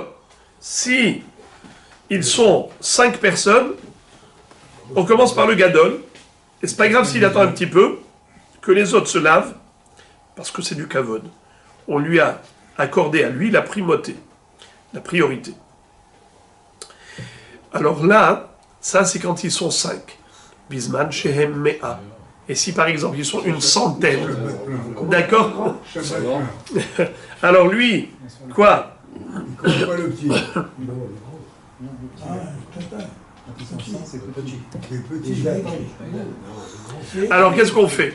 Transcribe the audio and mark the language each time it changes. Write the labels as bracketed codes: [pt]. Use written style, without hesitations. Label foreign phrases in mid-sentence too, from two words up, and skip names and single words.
[fr] Si ils sont 5 personnes, on commence par le Gadol. Et c'est pas grave s'il attend un petit peu, que les autres se lavent, parce que c'est du kavod. On lui a accordé à lui la primauté. La priorité. Alors là, ça c'est quand ils sont 5. [he] בזמן שהם מאה. [fr] Et si par exemple ils sont une centaine, d'accord? Alors lui, quoi? Alors qu'est-ce qu'on fait?